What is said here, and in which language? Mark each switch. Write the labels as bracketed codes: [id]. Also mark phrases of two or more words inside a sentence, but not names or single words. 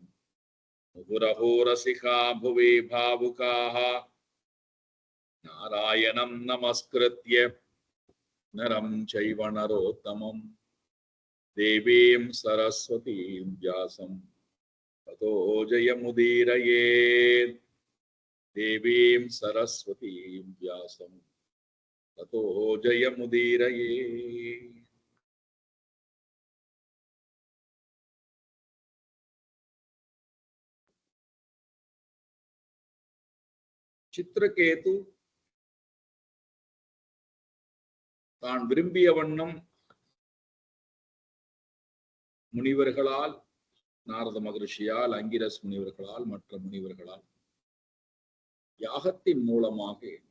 [sa] मुहुरहो रसिका भुवि भावुकाः नारायणं नमस्कृत्य नरं चैव नरोत्तमं देवीं सरस्वतीं व्यासं ततो जयमुदीरयेत्। देवीं सरस्वतीं व्यासं ततो जयमुदीरयेत्। [ta] சித்திரகேது தான் விரும்பிய வண்ணம் முனிவர்களால், நாரத மகரிஷியால், அங்கிரஸ் முனிவர்களால், மற்ற முனிவர்களால் யாகத்தின் மூலமாக